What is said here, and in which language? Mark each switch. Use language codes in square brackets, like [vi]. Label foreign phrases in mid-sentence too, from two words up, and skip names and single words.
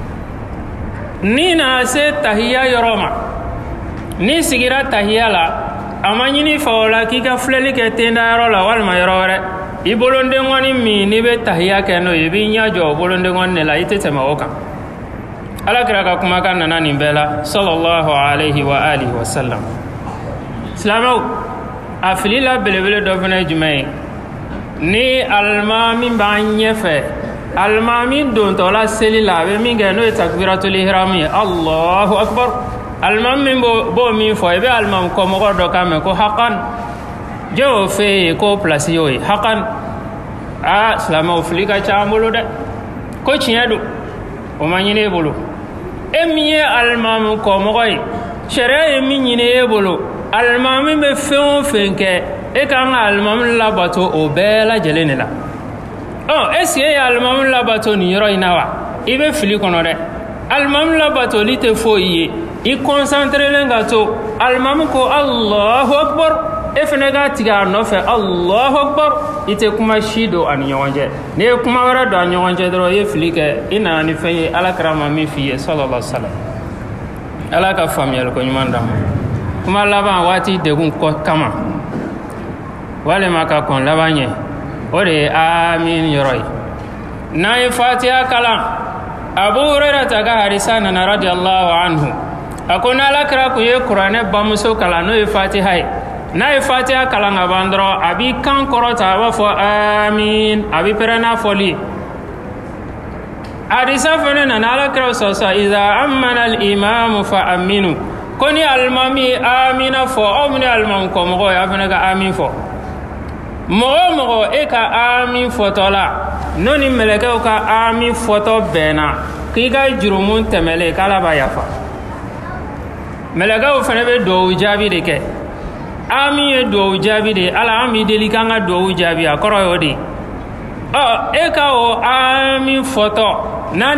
[bm] ni nana se tahiya yɔrɔ ma ni sigira tahiya la a ma ɲini fa o la k'i ka filɛli kɛ tenda yɔrɔ la walima yɔrɔ wɛrɛ i bolondenkɔni min n'i bɛ tahiya kɛ n'o ye i b'i ɲɛ jɔ o bolondenkɔni de la i tɛ tɛmɛ o kan alakira ka kumakan nana nin bɛɛ la [ar] صلى الله عليه وآله و [bm] sallam silamɛw a filila belebele dɔ fana ye jumɛn ye ni alimami b'an ɲɛfɛ alimami dontɔla seli la a bɛ min kɛ n'o ye [ar] تكبيرة الإحرام [bm] ye [ar] الله أكبر [bm] alimami min b'o min fɔ i bɛ alimami kɔmɔgɔ dɔ kan mɛn ko hakan jɛ o fɛ yen ko pilasi y'o ye hakan silamɛw fili ka ca an bolo dɛ ko tiɲɛ don o ma ɲini e bolo e min ye alimami kɔmɔgɔ ye sariya ye min ɲini e bolo alimami bɛ fɛn o fɛn kɛ e kan ka alimami labato o bɛɛ lajɛlen de la [fr] est-ce que [bm] e ye alimami labato nin yɔrɔ in na wa i bɛ fili kɔnɔ dɛ alimami labatoli tɛ foyi ye i concentrelen ka to alimami ko [ar] الله أكبر [bm] e fana ka tigɛ a nɔfɛ [ar] الله أكبر [bm] i tɛ kuma si don a ni ɲɔgɔn cɛ n'i ye kuma wɛrɛ don a ni ɲɔgɔn cɛ dɔrɔn i ye fili kɛ i nana ni fɛn ye alakira ma min f'i ye [ar] صلى الله عليه وسلم [bm] ala ka faamuyali ko ɲuman d'an ma kuma laban waati degun kama walima ka kɔn laban ɲɛ o de ye amin yɔrɔ ye n'an ye fatiha kalan abu hurairata ka hadisa nana [ar] رضي الله عنه [bm] a ko n'alakira kun ye kuranɛ bamuso kalan n'o ye fatiha ye n'a ye fatiha kalan ka ban dɔrɔn a b'i kan kɔrɔta a b'a fɔ amin a bɛ pɛrɛn n'a fɔli ye hadisa fana nana alakira sɔsɔ [ar] إذا أمن الإمام فأمنوا [bm] ko ni alimami ye amina fɔ aw min ye alimami kɔmɔgɔ ye a fana ka amin fɔ mɔgɔ o mɔgɔ e ka amin fɔtɔ la n'o ni mɛlɛkɛw ka amin fɔtɔ bɛnna k'i ka jurumu tɛmɛlen k'ala b'a yafa mɛlɛkɛw fana bɛ duwawu jaabi de kɛ amin ye duwawu jaabi de ye ala an b'i deli k'an ka duwawu jaabi a kɔrɔ y'o de ye e ka o amin fɔtɔ n'a